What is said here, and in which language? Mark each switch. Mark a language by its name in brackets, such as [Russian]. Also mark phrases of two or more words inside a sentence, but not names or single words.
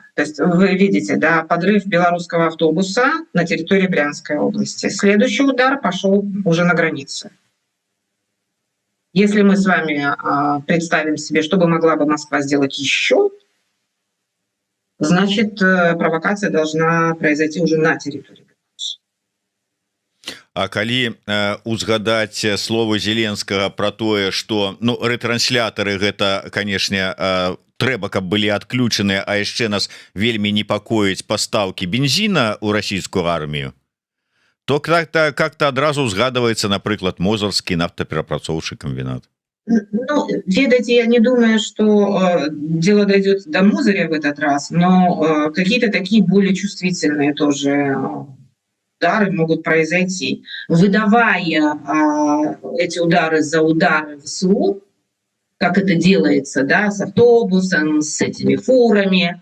[Russian] То есть вы видите, да, подрыв белорусского автобуса на территории Брянской области. Следующий удар пошел уже на границе. Если мы с вами представим себе, что бы могла бы Москва сделать еще, значит, провокация должна произойти уже на территории. [Belarusian] А калі узгадаць словы Зеленскага про тое, что, ну, ретранслятары гэта, канешне, трэба, каб былі адключаны, а яшчэ нас вельмі непакоіць пастаўкі бензіна ў расійскую армію, [Russian] то как-то [Belarusian] адразу узгадываецца, напрыклад, Мозырскі нафтаперапрацоўчы камбінат. Ну, ведайте, [Russian] я не думаю, что дело дойдет до Мозыря в этот раз, но какие-то такие более чувствительные тоже удары могут произойти. Выдавая эти удары за удары ВСУ, как это делается, да, с автобусом, с этими фурами.